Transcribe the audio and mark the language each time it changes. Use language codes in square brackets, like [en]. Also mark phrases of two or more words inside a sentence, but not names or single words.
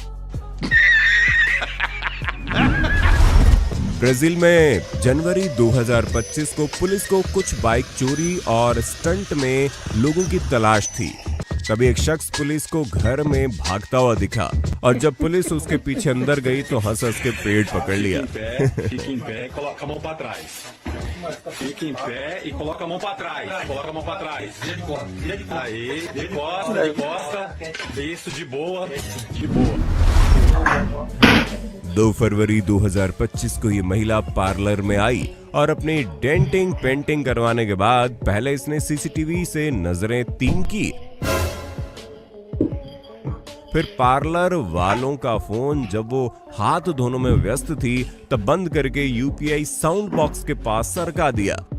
[hi] ब्राजील में जनवरी 2025 को पुलिस को कुछ बाइक चोरी और स्टंट में लोगों की तलाश थी। तभी एक शख्स पुलिस को घर में भागता हुआ दिखा और जब पुलिस उसके पीछे अंदर गई तो हंस हंस के पेट पकड़ लिया। [pt] Fica em pé e coloca a mão pra trás. Coloca a mão pra trás. Vira de costa. Vira de costa. Aí, de costa, de costa. Isso, de boa. De boa. [hi] 2 फरवरी 2025 को ये महिला पार्लर में आई और अपनी [en] denting painting [hi] करवाने के बाद पहले इसने सीसीटीवी से नजरें तीन की, फिर पार्लर वालों का फोन जब वो हाथ धोने में व्यस्त थी तब बंद करके [en] UPI sound box [hi] के पास सरका दिया।